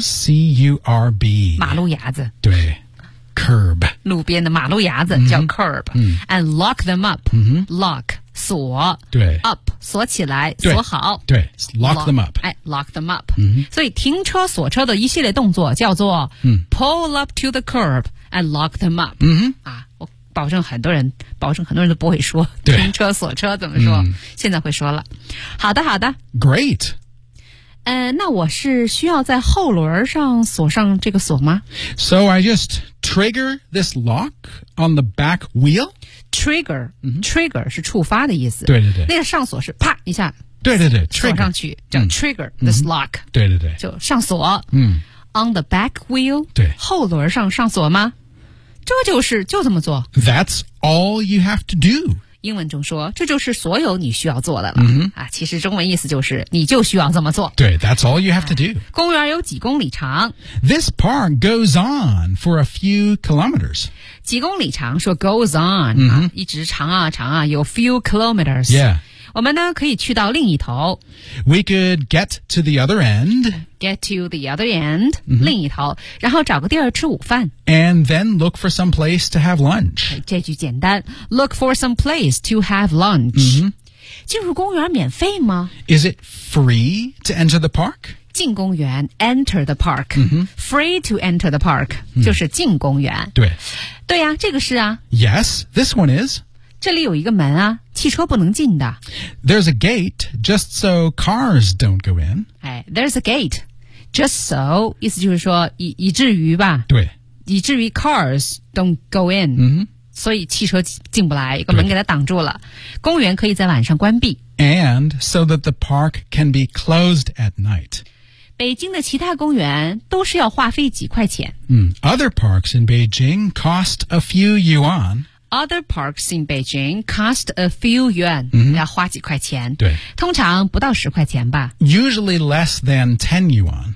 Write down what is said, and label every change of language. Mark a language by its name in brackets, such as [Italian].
[English] C-U-R-B [Chinese] 马路牙子对 [English] curb [Chinese] 路边的马路牙子叫 [English] curb、 mm-hmm. and lock them up、 mm-hmm. [Chinese] lock 锁对 [English] up [Chinese] 锁起来锁好 [English] 对 lock them up [Chinese] 哎 [English] lock them up、 mm-hmm. [Chinese] 所以停车锁车的一系列动作叫做、 mm-hmm. [English] pull up to the curb and lock them up、 mm-hmm. [Chinese] 啊保证很多人，保证很多人都不会说对停车锁车怎么说、嗯，现在会说了。好的，好的 [English] ，Great。 [Chinese] 那我是需要在后轮上锁上这个锁吗？ [English] So I just trigger this lock on the back wheel. Trigger,、 mm-hmm. [Chinese] trigger 是触发的意思。对对对，那个上锁是啪一下。对对对，锁上去叫 [English] trigger this lock、 [Chinese] 嗯。对对对，就上锁。嗯 [English] ，on the back wheel。 [Chinese] 对，后轮上上锁吗？这就是就这么做。 [English] That's all you have to do. [Chinese] 英文中说，这就是所有你需要做的了。 Mm-hmm. 啊，其实中文意思就是你就需要这么做。对 [English] ，That's all you have to do.、 [Chinese] 啊、公园有几公里长 [English] ？This park goes on for a few kilometers. [Chinese] 几公里长？说 [English] goes on、 mm-hmm. [Chinese] 啊，一直长啊长啊，有 [English] few kilometers. Yeah. [Chinese] 我们呢可以去到另一头。 [English] We could get to the other end. Get to the other end,、 mm-hmm. [Chinese] 另一头，然后找个地儿吃午饭。 [English] And then look for some place to have lunch. [Chinese] 这句简单。 [English] Look for some place to have lunch.、 Mm-hmm. [Chinese] 进入公园免费吗 [English] ？Is it free to enter the park? [Chinese] 进公园 [English] ，enter the park.、 Mm-hmm. Free to enter the park、mm-hmm. [Chinese] 就是进公园。对，对呀、啊，这个是啊。 [English] Yes, this one is. [Chinese] 这里有一个门啊，汽车不能进的。 [English] There's a gate just so cars don't go in. [Chinese] 哎 ， [English] There's a gate just so [Chinese] 意思就是说以至于吧。对。以至于 [English] cars don't go in. 嗯哼。 [Chinese] 所以汽车进不来，一个门给它挡住了。公园可以在晚上关闭。 [English] And so that the park can be closed at night. [Chinese] 北京的其他公园都是要花费几块钱。嗯 [English] ，Other parks in Beijing cost a few yuan. Other parks in Beijing cost a few yuan,、 mm-hmm. [Chinese] 要花几块钱。对，通常不到十块钱吧。 [English] Usually less than 10 yuan.、